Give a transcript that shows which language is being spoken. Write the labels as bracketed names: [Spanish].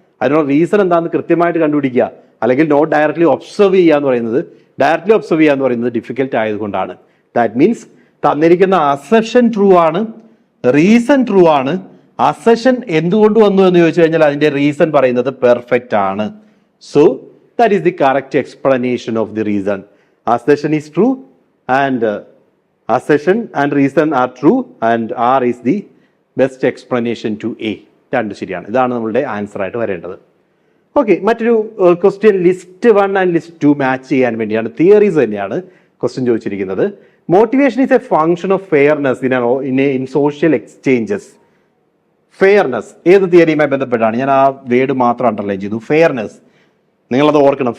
[Malayalam] അതിനുള്ള റീസൺ എന്താണെന്ന് കൃത്യമായിട്ട് കണ്ടുപിടിക്കുക, അല്ലെങ്കിൽ നോട്ട് ഡയറക്ട്ലി ഒബ്സർവ് ചെയ്യുക എന്ന് പറയുന്നത്, ഡയറക്ട്ലി ഒബ്സർവ് ചെയ്യുക എന്ന് പറയുന്നത് ഡിഫിക്കൽട്ട് ആയതുകൊണ്ടാണ്. ദാറ്റ് മീൻസ് തന്നിരിക്കുന്ന അസെഷൻ ട്രൂ ആണ്, റീസൺ ട്രൂ ആണ്. അസെഷൻ എന്തുകൊണ്ട് വന്നു എന്ന് ചോദിച്ചു കഴിഞ്ഞാൽ അതിന്റെ റീസൺ പറയുന്നത് പെർഫെക്റ്റ് ആണ്. [English] So that is the correct explanation of the reason. Assertion is true and assertion and reason are true and R is the best explanation to A. [Malayalam] രണ്ട് ശരിയാണ്. ഇതാണ് നമ്മളുടെ ആൻസർ ആയിട്ട് വരേണ്ടത്. ഓക്കെ, മറ്റൊരു question list 1 and list 2 match ചെയ്യാൻ വേണ്ടിയാണ്, theories തന്നെയാണ് ക്വസ്റ്റ്യൻ ചോദിച്ചിരിക്കുന്നത്. [English] Motivation is a function of fairness in social exchanges. [Malayalam] Fairness ഏത് തിയറിയുമായി ബന്ധപ്പെട്ടാണ്? ഞാൻ ആ വേർഡ് മാത്രം അണ്ടർലൈൻ ചെയ്തു, ഫെയർനെസ്. നിങ്ങളത് ഓർക്കണം.